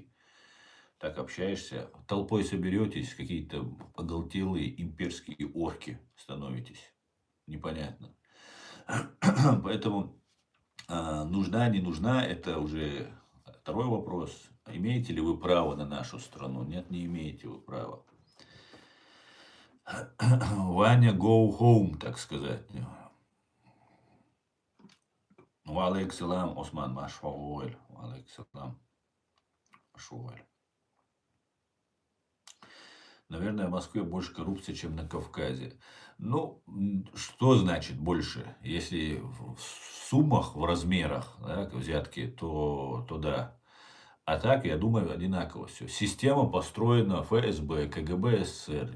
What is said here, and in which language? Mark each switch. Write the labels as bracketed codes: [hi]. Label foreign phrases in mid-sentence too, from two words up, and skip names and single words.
[ru] Так общаешься, толпой соберетесь, какие-то оголтелые имперские орки становитесь. Непонятно. Поэтому нужна, не нужна, это уже второй вопрос. Имеете ли вы право на нашу страну? Нет, не имеете вы права. Ваня, [en] go home, [ru] так сказать. [ar] وعليكم السلام, Осман, машвауль. وعليكم السلام, машвауль. [ru] Наверное, в Москве больше коррупции, чем на Кавказе. Ну, что значит больше? Если в суммах, в размерах, да, взятки, то да. А так, я думаю, одинаково все. Система построена ФСБ, КГБ СССР.